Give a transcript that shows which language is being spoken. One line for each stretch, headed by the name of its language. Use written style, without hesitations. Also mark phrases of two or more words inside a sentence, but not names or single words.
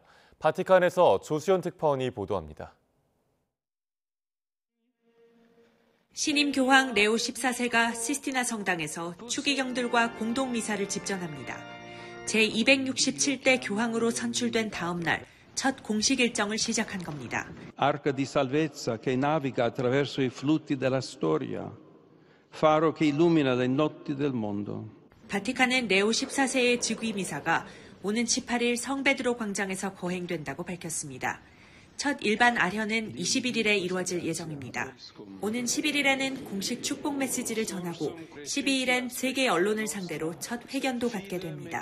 Korean: 바티칸에서 조수연 특파원이 보도합니다. 신임 교황 레오 14세가 시스티나 성당에서 추기경들과 공동 미사를 집전합니다. 제267대 교황으로 선출된 다음 날 첫 공식 일정을 시작한 겁니다.
Italian: Arca di salvezza che naviga attraverso i flutti della storia, faro che illumina le notti del mondo.
Korean: 바티칸은 레오 14세의 즉위미사가 오는 18일 성베드로 광장에서 거행된다고 밝혔습니다. 첫 일반 아련은 21일에 이루어질 예정입니다. 오는 11일에는 공식 축복 메시지를 전하고 12일엔 세계 언론을 상대로 첫 회견도 갖게 됩니다.